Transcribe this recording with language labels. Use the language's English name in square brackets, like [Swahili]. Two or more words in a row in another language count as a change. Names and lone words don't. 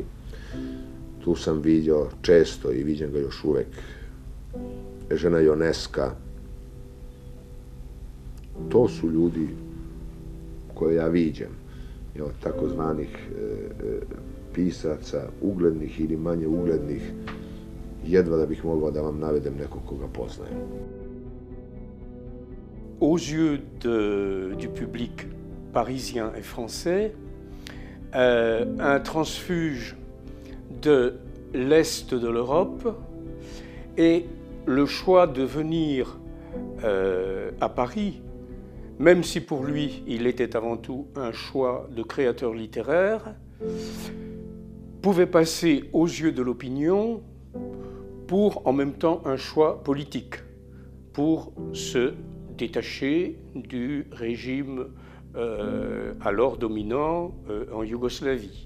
[Serbian] Tu sam viđao često i viđam ga još uvek Žena Ionesca. To su ljudi koje ja viđam, takozvanih pisaca, uglednih ili manje uglednih, jedva da bih mogao da vam navedem nekog koga poznajem. [French] Aux yeux du public parisien et français, un transfuge de l'Est de l'Europe et le choix de venir à Paris, même si pour lui il était avant tout un choix de créateur littéraire, pouvait passer aux yeux de l'opinion pour en même temps un choix politique, pour se détacher du régime alors dominant en Yougoslavie.